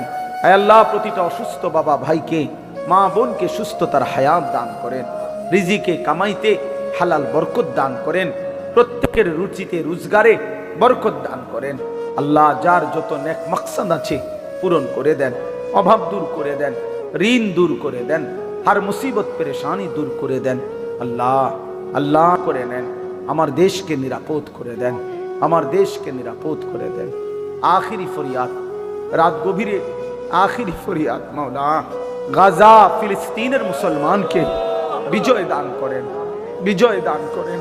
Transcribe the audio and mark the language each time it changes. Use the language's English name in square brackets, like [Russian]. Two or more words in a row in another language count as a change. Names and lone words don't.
[Bangla] আয় আল্লাহ, প্রতিটা অসুস্থ বাবা ভাইকে, মা বোনকে সুস্থতার হায়াত দান করেন, রিজিকে কামাইতে হালাল বরকত দান করেন, প্রত্যেকের রুচিতে রোজগারে বরকত দান করেন। আল্লাহ, যার যত নেক মাকসাদ আছে পূরণ করে দেন, অভাব দূর করে দেন, ঋণ দূর করে দেন, [Hindi] हर मुसीबत परेशानी दूर करे दें। [Bangla] আল্লাহ আল্লাহ করে নেন, আমার দেশকে নিরাপদ করে দেন, আমার দেশকে নিরাপদ করে দেন। আখিরি ফরিয়াদ, রাত গভীরে আখিরি ফরিয়াদ, মাওলা গাজা ফিলিস্তিনের মুসলমানকে বিজয় দান করেন, বিজয় দান করেন।